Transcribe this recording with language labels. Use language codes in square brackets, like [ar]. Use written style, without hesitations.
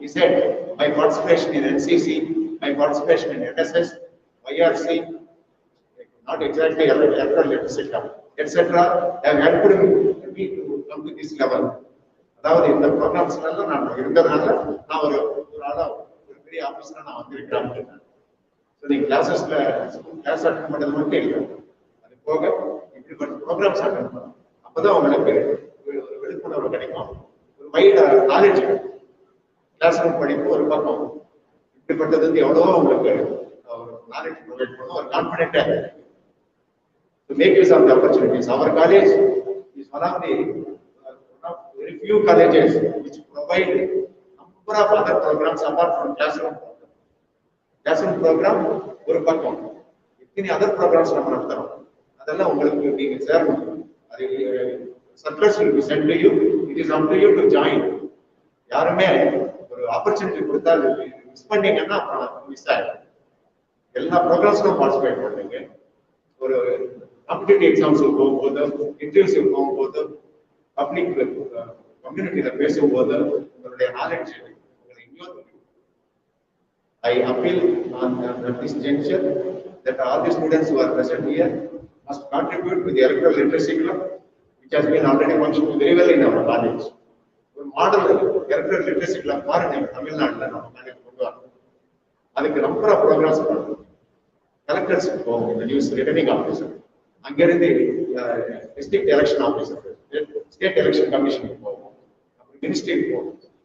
[en] He said, my participation in NCC, my participation in NSS, YRC, not exactly electoral literacy club, etc., have helped me to come to this level. [ta] அதாவது இந்த ப்ரோக்ராம்ஸ்ல நான் இருந்ததுனால நான் ஒரு ஆளா ஒரு பெரிய ஆபீஸ்ல நான் வந்திருக்கிறேன். ஸோ நீங்க கிளாஸஸ்ல கிளாஸ் அட்டன் பண்ணது மட்டும் இல்லை, அது போக இப்படிப்பட்ட ப்ரோக்ராம்ஸ் அட்டன் பண்ணணும். அப்பதான் உங்களுக்கு ஒரு விழிப்புணர்வு கிடைக்கும், ஒரு வைட் நாலேஜ் கிடைக்கும். கிளாஸ் ரூம் படிப்பு ஒரு பக்கம், இப்படிப்பட்டது வந்து எவ்வளவோ உங்களுக்கு ஒரு நாலேஜ் ப்ரொவைட் பண்ணும், ஒரு கான்ஃபிடென்ட்டா [en] to make use of the opportunities. Our college is one of very few colleges which provide number of other programs apart from classroom program. [ta] Classroom program ஒரு பக்கம், இத்தனை [en] other programs [ta] நம்ம நடத்துறோம். அதெல்லாம் உங்களுக்கு நீங்க சேரணும். அது [en] circulars will be sent to you. It is up to you to join. [ta] யாருமே ஒரு ஆப்பர்ச்சுனிட்டி கொடுத்தா மிஸ் பண்ணீங்கன்னா மிஸ் ஆயிடும். எல்லா ப்ரோக்ராம்ஸ்க்கும் பார்ட்டிசிபேட் பண்ணுங்க. ஒரு காம்படிட்டிவ் எக்ஸாம்ஸுக்கு போகும்போது, இன்டர்வியூஸுக்கு போகும்போது, பப்ளிக் கம்யூனிட்டியில பேசும்போது உங்களுடைய நாலேஜ் உங்களை எங்கேயோ [en] I appeal on at this juncture that all the students who are present here must contribute to the electoral literacy club, which has been already functioning very well in our college. [ta] ஒரு model electoral literacy club பாருங்க தமிழ்நாட்டில் நம்ம college கொண்டு வரணும். அதுக்கு number of programs பண்ணணும். கலெக்டர்ஸ்க்கு போகும், இந்த நியூஸ் ரிட்டர்னிங் ஆஃபீஸர், அங்கிருந்து district election officer, state election கமிஷனுக்கு போகும், அப்புறம் மினிஸ்ட்ரிக்கு போகும்.